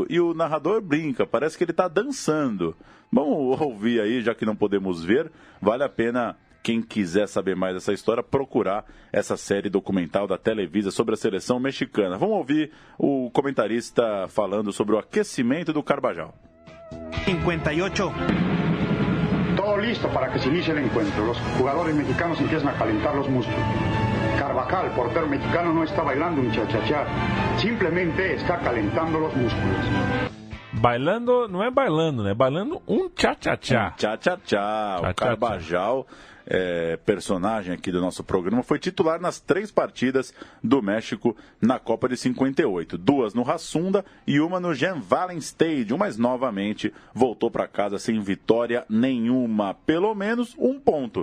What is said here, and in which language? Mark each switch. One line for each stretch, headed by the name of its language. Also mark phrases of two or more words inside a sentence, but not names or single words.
Portuguese: E o narrador brinca, parece que ele está dançando. Vamos ouvir aí, já que não podemos ver. Vale a pena, quem quiser saber mais dessa história, procurar essa série documental da Televisa sobre a seleção mexicana. Vamos ouvir o comentarista falando sobre o aquecimento do Carvajal. 58.
Spanish: Todo listo para que se inicie el encuentro. Los jugadores mexicanos empiezan a calentar los músculos. Carvajal, portero mexicano, no está bailando un cha-cha-cha, simplemente está calentando los músculos.
Portuguese: Bailando, não é bailando, né? Bailando um cha-cha-cha. Cha-cha-cha. O Carvajal, personagem aqui do nosso programa, foi titular nas 3 partidas do México na Copa de 58. 2 no Hassunda e uma no Jean Vallen Stadium, mas novamente voltou para casa sem vitória nenhuma. Pelo menos um ponto.